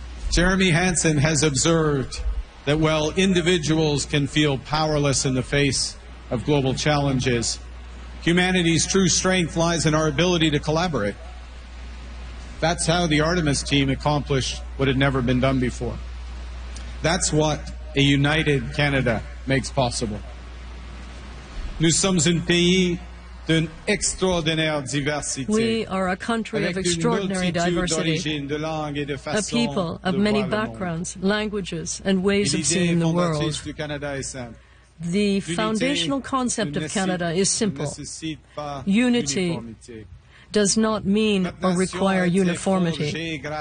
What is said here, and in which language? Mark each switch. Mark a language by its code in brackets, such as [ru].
[en] Jeremy Hansen has observed that while individuals can feel powerless in the face of global challenges, humanity's true strength lies in our ability to collaborate. That's how the Artemis team accomplished what had never been done before. That's what a united Canada makes possible. [fr] Nous sommes un pays d'une extraordinaire diversité. [en] We are a country of extraordinary diversity, a people of many backgrounds, languages, and ways of seeing the world. The foundational concept of Canada is simple. Unity does not mean or require uniformity.